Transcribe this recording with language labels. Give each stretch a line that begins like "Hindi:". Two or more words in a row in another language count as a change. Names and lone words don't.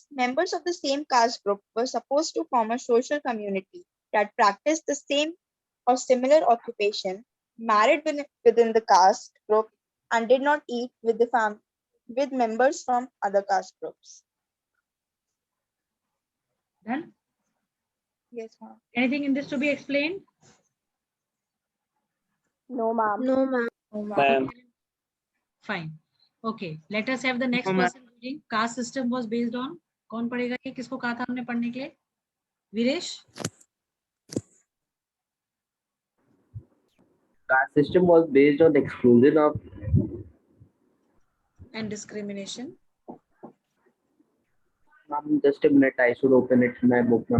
English: Members of the same caste group were supposed to form a social community that practiced the same or similar occupation, married within the caste group, and did not eat with with members from other caste groups. Done? Yes, ma'am. Anything in this to be explained? No, ma'am. No, ma'am. No, ma'am. Ma'am. Fine. Okay. Let us have the next No, ma'am. person reading. Caste system was based on.
Hindi: कौन पढ़ेगा ये? किसको कहा था हमने पढ़ने के लिए?
English: Viresh? Caste system was based on exclusion of And discrimination. just a minute, I should open it in my book, ma'am.